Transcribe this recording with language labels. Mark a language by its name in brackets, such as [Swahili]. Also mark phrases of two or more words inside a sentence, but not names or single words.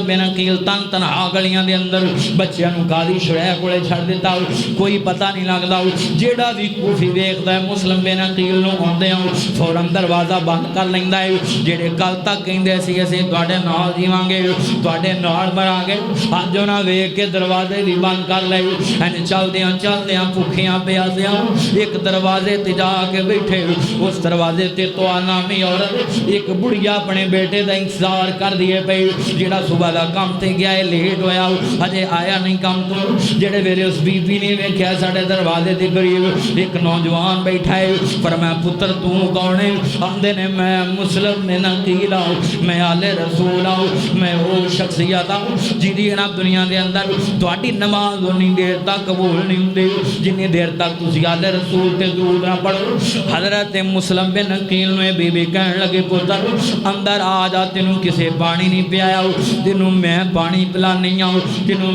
[Punjabi] بن عقیل تنہا گلیاں دے اندر بچیاں نو قاضی شریح کولے چھڑ دیتا کوئی پتہ نہیں لگدا جیڑا بھی کوفی ویکھدا ہے مسلم بن عقیل نو اوندے فوراً دروازہ بند کر لیندا ہے جڑے کل تک کہندے سی اسی تواڈے نال جیواں گے تواڈے نال مراں گے اج انہاں ویکھ کے دروازے بھی بند کر لے ہیں چلدیاں بھوکیاں پیاسیاں ایک دروازے تے جا کے بیٹھے اس دروازے تے تو نامی عورت ایک بڑھیا اپنے بیٹے دا انتظار کر دیے پئی جڑا صبح دا کام تے گیا ہے لیٹ ہویا اجے آیا نہیں کام تو جڑے ویلے اس بی بی نے ویکھیا ساڈے دروازے دے قریب ایک نوجوان بیٹھا ہے فرمایا پتر تو کون ہے آندے نے میں مسلم بن عقیل میں آل رسول میں وہ شخصیت جدی نا دنیا دے اندر تہاڈی نماز اونی دیر تک قبول نہیں ہوندی جنی دیر تک تسی آل رسول تے درود نہ پڑھو حضرت مسلم بن عقیل نے بی بی کہن لگے پتر اندر آ جا تینوں کسے پانی نہیں پیایا تینوں میں پانی پلا نہیں آؤں تینوں